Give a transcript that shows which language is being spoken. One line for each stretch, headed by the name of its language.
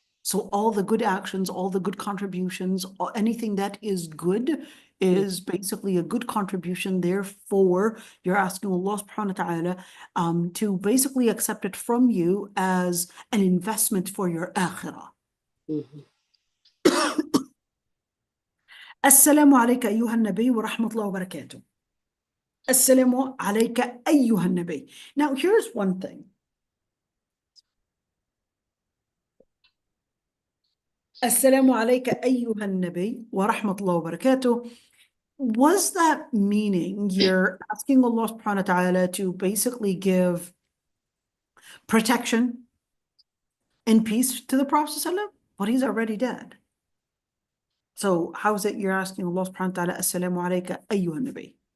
English: So all the good actions, all the good contributions, anything that is good is basically a good contribution. Therefore, you're asking Allah subhanahu wa ta'ala to basically accept it from you as an investment for your akhirah.
Arabic: السلام عليك أيها النبي ورحمة الله وبركاته. السلام عليك أيها النبي.
English: Now here's one thing.
Arabic: السلام عليك أيها النبي ورحمة الله وبركاته.
English: Was that meaning you're asking Allah subhanahu wa ta'ala to basically give protection and peace to the Prophet ﷺ? But he's already dead. So how is it you're asking Allah subhanahu wa ta'ala,
Arabic: Assalamu alayka ayyuha nabi?